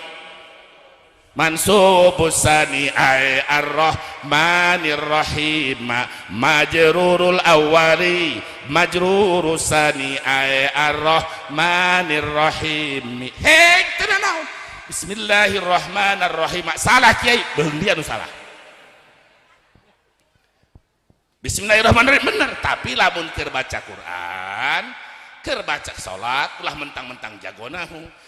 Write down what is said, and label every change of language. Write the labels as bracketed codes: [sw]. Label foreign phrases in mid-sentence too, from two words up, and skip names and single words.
[ar] منصوب الثاني أي الرحمن الرحيم مجرور الأول مجرور الثاني أي الرحمن الرحيم. [su] Hei tenang, bismillahirrahmanirrahim. Salah kiai, beung dia nu salah. Bismillahirrahmanirrahim bener, tapi lamun keur baca Quran keur baca salat ulah mentang-mentang jago nahu.